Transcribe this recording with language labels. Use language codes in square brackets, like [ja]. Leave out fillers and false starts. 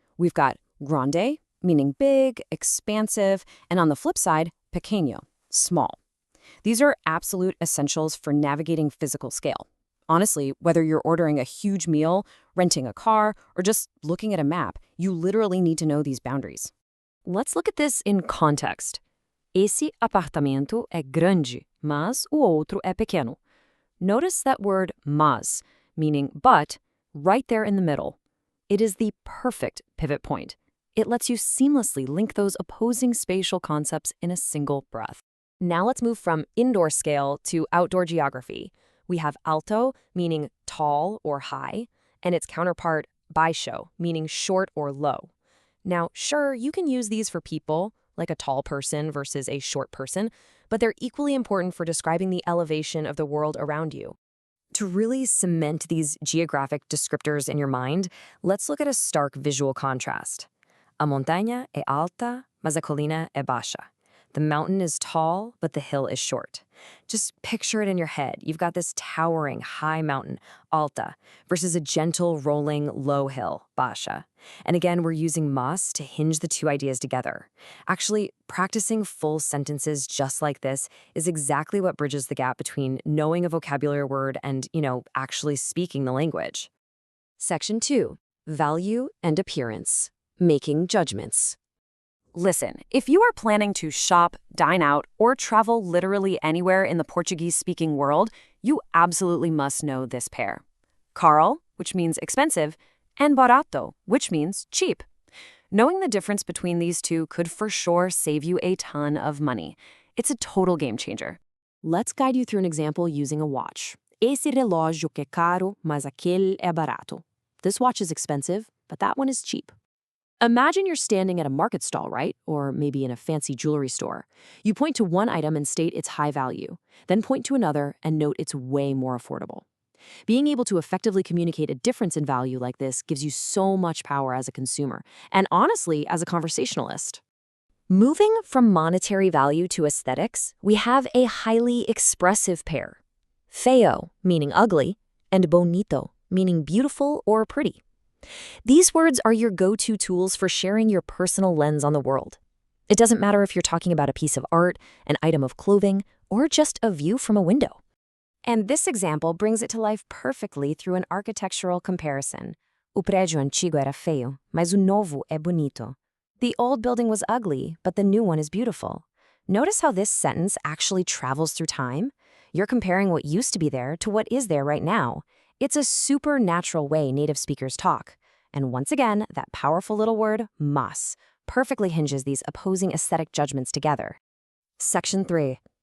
[en] We've got grande, meaning big, expansive, and on the flip side, pequeno, small. These are absolute essentials for navigating physical scale. Honestly, whether you're ordering a huge meal, renting a car, or just looking at a map, you literally need to know these boundaries. Let's look at this in context. [pt] Esse apartamento é grande, mas o outro é pequeno. [en] Notice that word mas, meaning but, right there in the middle. It is the perfect pivot point. It lets you seamlessly link those opposing spatial concepts in a single breath. Now let's move from indoor scale to outdoor geography. We have alto, meaning tall or high, and its counterpart, baixo, meaning short or low. Now, sure, you can use these for people, like a tall person versus a short person, but they're equally important for describing the elevation of the world around you. To really cement these geographic descriptors in your mind, let's look at a stark visual contrast. [pt] A montanha é alta, mas a colina é baixa. [en] The mountain is tall, but the hill is short. Just picture it in your head. You've got this towering high mountain, alta, versus a gentle rolling low hill, baixa. And again, we're using mas to hinge the two ideas together. Actually, practicing full sentences just like this is exactly what bridges the gap between knowing a vocabulary word and, actually speaking the language. Section 2. Value and appearance. Making judgments. Listen, if you are planning to shop, dine out, or travel literally anywhere in the Portuguese-speaking world, you absolutely must know this pair. Caro, which means expensive, and barato, which means cheap. Knowing the difference between these two could for sure save you a ton of money. It's a total game changer. Let's guide you through an example using a watch. [pt] Esse relógio que é caro, mas aquele é barato. [en] This watch is expensive, but that one is cheap. Imagine you're standing at a market stall, right? Or maybe in a fancy jewelry store. You point to one item and state its high value, then point to another and note it's way more affordable. Being able to effectively communicate a difference in value like this gives you so much power as a consumer, and honestly, as a conversationalist. Moving from monetary value to aesthetics, we have a highly expressive pair. Feio, meaning ugly, and bonito, meaning beautiful or pretty. These words are your go-to tools for sharing your personal lens on the world. It doesn't matter if you're talking about a piece of art, an item of clothing, or just a view from a window. And this example brings it to life perfectly through an architectural comparison. [pt] O prédio antigo era feio, mas o novo é bonito. [en] The old building was ugly, but the new one is beautiful. Notice how this sentence actually travels through time? You're comparing what used to be there to what is there right now. It's a supernatural way native speakers talk. And once again, that powerful little word, mas, perfectly hinges these opposing aesthetic judgments together. Section 3.